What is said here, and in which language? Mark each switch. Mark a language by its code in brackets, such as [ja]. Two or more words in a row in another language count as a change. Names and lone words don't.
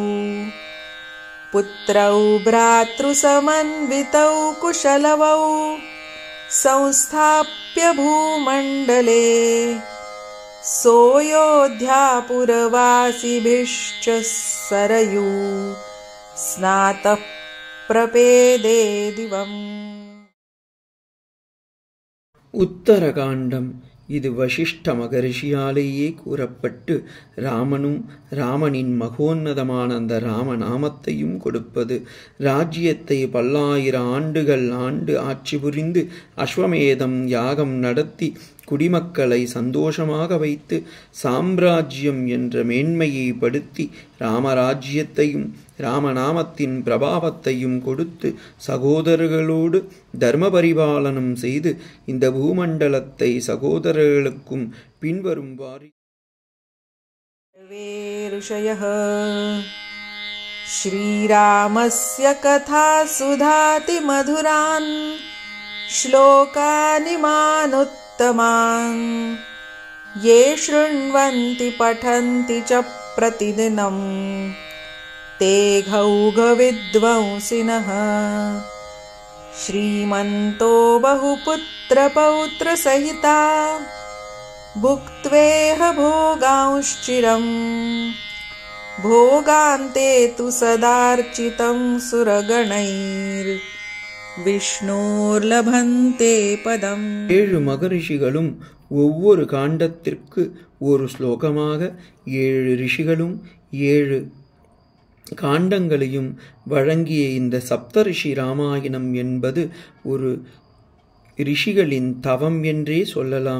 [sa] पुत्रौ भ्रातृसमन्वितौ कुशलवौ संस्थाप्य भूमण्डले सोऽयोध्यापुरवासिभिश्च सरयू स्नातः प्रपेदे दिवम्. [ta] உத்தரகாண்டம் இது வசிஷ்ட மகரிஷியாலேயே கூறப்பட்டு ராமனும் ராமனின் மகோன்னதமான அந்த ராமநாமத்தையும் கொடுப்பது. ராஜ்யத்தை பல்லாயிரம் ஆண்டுகள் ஆட்சி புரிந்து அஸ்வமேதம் யாகம் நடத்தி குடிமக்களை சந்தோஷமாக வைத்து சாம்ராஜ்யம் என்ற மேன்மையை படுத்தி ராமராஜ்யத்தையும் ராமநாமத்தின் பிரபாவத்தையும் கொடுத்து சகோதரர்களோடு தர்ம பரிபாலனம் செய்து இந்த பூமண்டலத்தை சகோதரர்களுக்கும் பின்வரும்வாறு [sa] ऋषयः श्रीरामस्य कथासुधातिमधुरान् श्लोकानिमानुत्तमान् ये शृण्वन्ति पठन्ति च प्रतिदिनं ते घौघविद्वांसिनः। श्रीमन्तो बहुपुत्रपौत्रसहिता भुक्त्वेह भोगांश्चिरम् भोगान्ते तु सदार्चितं सुरगणैर्विष्णोर्लभन्ते पदम्। [ta] 7 மகரிஷிகளும் ஒவ்வொரு காண்டத்திற்கு ஒரு ஸ்லோகமாக 7 ரிஷிகளும் 7 காண்டங்களையும் வழங்கிய இந்த சப்தரிஷி ராமாயணம் என்பது ஒரு ரிஷிகளின் தவம் என்றே சொல்லலாம்.